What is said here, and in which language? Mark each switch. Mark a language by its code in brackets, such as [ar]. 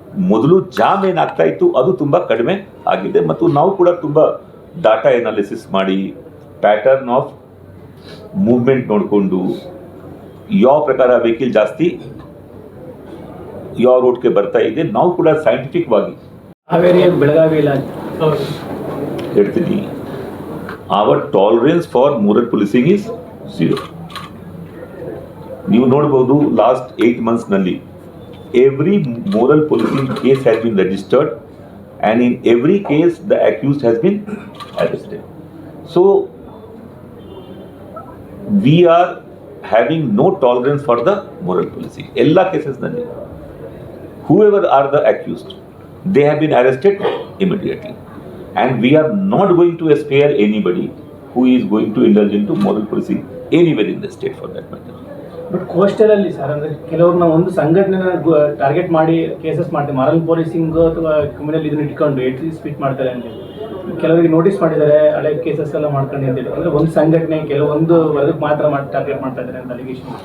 [kn] ಮೊದಲು ಜಾಮ್ ಏನಾಗ್ತಾ ಇತ್ತು ಅದು ತುಂಬ ಕಡಿಮೆ ಆಗಿದೆ. ಮತ್ತು ನಾವು ಕೂಡ ತುಂಬ ಡಾಟಾ ಎನಾಲಿಸಿಸ್ ಮಾಡಿ ಪ್ಯಾಟರ್ನ್ ಆಫ್ ಮೂವ್ಮೆಂಟ್ ನೋಡಿಕೊಂಡು ಯಾವ ಪ್ರಕಾರ ವೆಹಿಕಲ್ ಜಾಸ್ತಿ ಯಾವ ರೋಡ್ಗೆ ಬರ್ತಾ ಇದೆ, ನಾವು ಕೂಡ ಸೈಂಟಿಫಿಕ್ವಾಗಿ ಹಾವೇರಿ ಬೆಳಗಾವಿ ಇಲ್ಲ ಹೇಳ್ತೀನಿ. [en] Our tolerance for moral policing is 0. [kn] ನೀವು ನೋಡಬಹುದು [en] Last 8 months ನಲ್ಲಿ every moral policing case has been registered and in every case the accused has been arrested. So we are having no tolerance for the moral policing. ಎಲ್ಲ cases ನಲ್ಲಿ whoever are the accused, they have been arrested immediately. And we are not going to spare anybody who is going to indulge into moral policing anywhere in the state for that matter. [kn] But coastal ಅಲ್ಲಿ sir ಅಂದ್ರೆ ಕೆಲವ್ರನ್ನ ಒಂದು ಸಂಘಟನೆನ target ಮಾಡಿ cases ಮಾಡ್ತಾರೆ, moral policing ಅಥವಾ criminal ಇದನ್ನ ಇಟ್ಕೊಂಡು ಸ್ಪೀಟ್ ಮಾಡ್ತಾರೆ ಅಂತ ಕೆಲವರಿಗೆ ನೋಟಿಸ್ ಮಾಡಿದ್ದಾರೆ, ಹಳೆ ಕೇಸಸ್ ಎಲ್ಲ ಮಾಡ್ಕೊಂಡು ಅಂತ ಹೇಳಿ. ಅಂದ್ರೆ ಒಂದು ಸಂಘಟನೆ ಕೆಲವೊಂದು ವರ್ಗಕ್ಕೆ ಮಾತ್ರ ಟಾರ್ಗೆಟ್ ಮಾಡ್ತಾ ಇದ್ದಾರೆ ಅಂತ ಅಲಿಗೇಷನ್